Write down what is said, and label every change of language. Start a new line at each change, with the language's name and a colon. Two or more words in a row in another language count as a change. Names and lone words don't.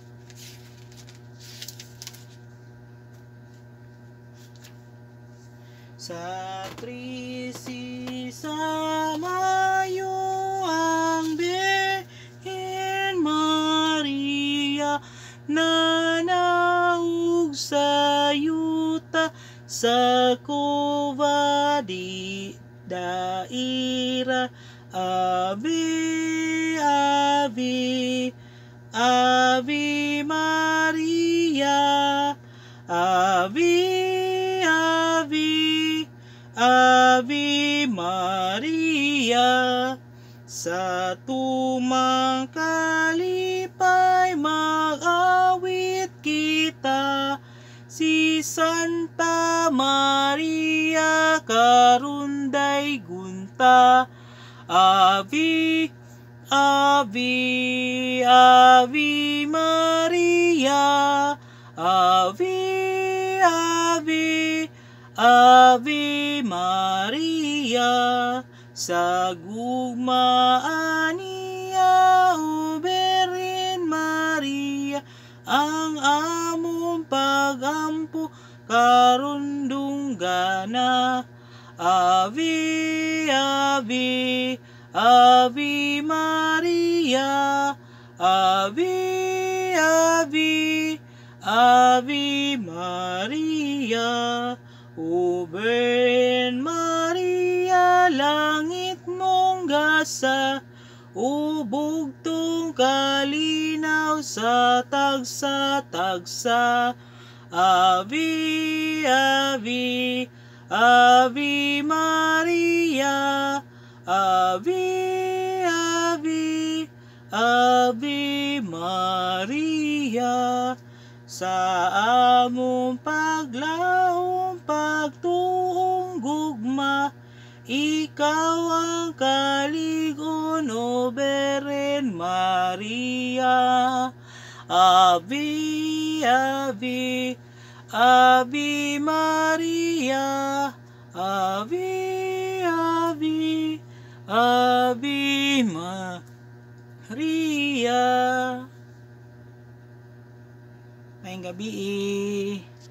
Cebuano: sa trisisa Mayo ang Birhen Maria nanaog sa yuta sa kuba di daira
Latin: Ave, Ave, Ave Maria, Ave, Ave, Ave Maria.
Cebuano: Sa tumang kalipay mag-awit kita, si Santa Maria karunday gunta.
Latin: Ave, Ave, Ave Maria, Ave, Ave, Ave Maria.
Cebuano: Sa gugmaan niya, O Birhen Maria, ang among pagampo karon dunggana.
Latin: Ave, Ave, Ave Maria, Ave, Ave, Ave Maria.
Cebuano: O Birhen Maria, langit mong gasa, o bugtong kalinaw sa tagsa-tagsa.
Latin: Ave, Ave, Ave Maria, Ave, Ave, Ave Maria.
Cebuano: Sa among paglaom pagtuong gugma, ikaw ang kalig-on, O Beren Maria.
Latin: Ave, Ave, Ave Maria. Ave, Ave, Ave Maria.
Cebuano: Maayong gabi.